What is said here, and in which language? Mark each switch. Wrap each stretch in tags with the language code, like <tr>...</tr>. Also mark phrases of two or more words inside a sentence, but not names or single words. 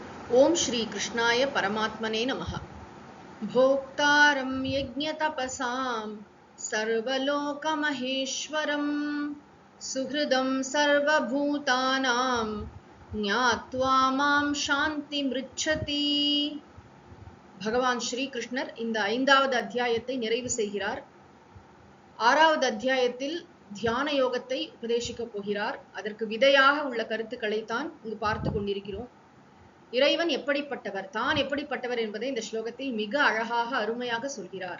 <sa>ओम श्री कृष्णाय परमात्मने नमः। भोक्तारं यज्ञतपसां सर्वलोकमहेश्वरं सुहृदं सर्वभूतानां ज्ञात्वा मां शान्तिमृच्छति.</sa> <ta>பகவான் ஸ்ரீ கிருஷ்ணர் இந்த 5வது அத்தியாயத்தை நிறைவு செய்கிறார். 6வது அத்தியாயத்தில் தியான யோகத்தை உபதேசிக்கப் போகிறார். அதற்கு விதையாக உள்ள கருத்துக்களை தான் இங்கு பார்த்து கொண்டிருக்கிறோம். இறைவன் எப்படிப்பட்டவர், தான் எப்படிப்பட்டவர் என்பதை இந்த ஸ்லோகத்தில் மிக அழகாக அருமையாக சொல்கிறார்.</ta>